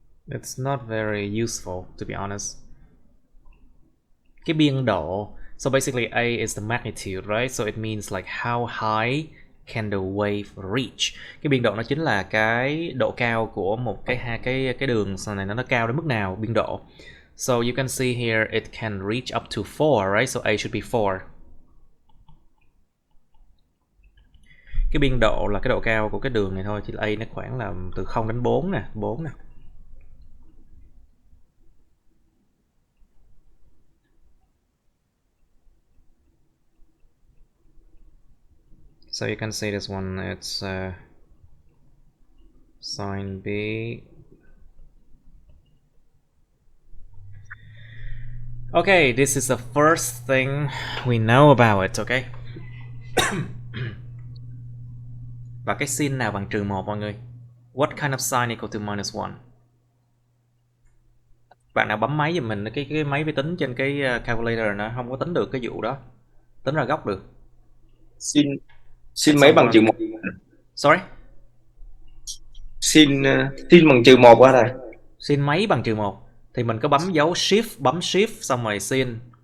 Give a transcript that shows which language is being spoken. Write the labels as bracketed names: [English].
[English] It's not very useful, to be honest. [Vietnamese] Cái biên độ, [English] so basically A is the magnitude, right? So it means like how high can the wave reach. [Vietnamese] Cái biên độ nó chính là cái độ cao của một cái đường này, nó cao đến mức nào, biên độ. [English] So you can see here it can reach up to 4, right? So A should be 4. [Vietnamese] Cái biên độ là cái độ cao của cái đường này thôi, thì A nó khoảng là từ 0 đến 4 nè, 4 nè. [English] So you can see this one, it's sine B. Okay, this is the first thing we know about it, okay? [Vietnamese] Và cái sin nào bằng trừ 1 mọi người? [English] What kind of sine equal to minus 1? [Vietnamese] Bạn nào bấm máy giùm mình, cái máy vi tính trên cái calculator nó không có tính được cái vụ đó. Tính ra góc được. Sin mấy bằng trừ 1? [English] Sorry? [Vietnamese] Sin bằng trừ 1 á thầy. Sin mấy bằng trừ 1? Thì mình có bấm dấu shift, bấm shift xong rồi sin